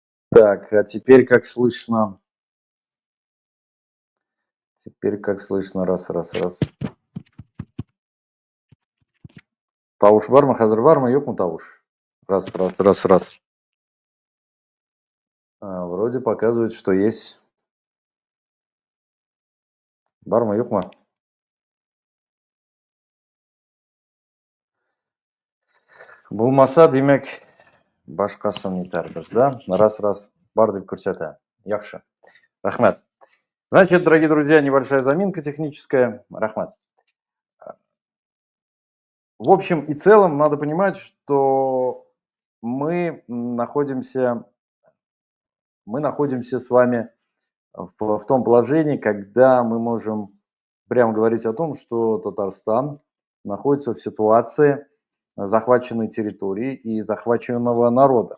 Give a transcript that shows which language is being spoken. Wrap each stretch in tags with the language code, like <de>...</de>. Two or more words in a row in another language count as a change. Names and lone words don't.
<ru>Так, а теперь как слышно? Теперь как слышно? Раз, раз, раз.</ru> <tt>Тауыш бар ма? Хәзер бармы, юкмы тауыш?</tt> <ru>Раз, раз, раз, раз. Вроде показывает, что есть.</ru> <tt>Бармы, юкмы? Булмаса, демәк, башкасын итәрбез, да? Раз, раз. Бар дип күрсәтә. Яхшы. Рәхмәт.</tt> <ru>Значит, дорогие друзья, небольшая заминка техническая.</ru> <tt>Рахмат.</tt> <ru>В общем и целом, надо понимать, что мы находимся, мы находимся с вами в том положении, когда мы можем прямо говорить о том, что Татарстан находится в ситуации захваченной территории и захваченного народа.</ru>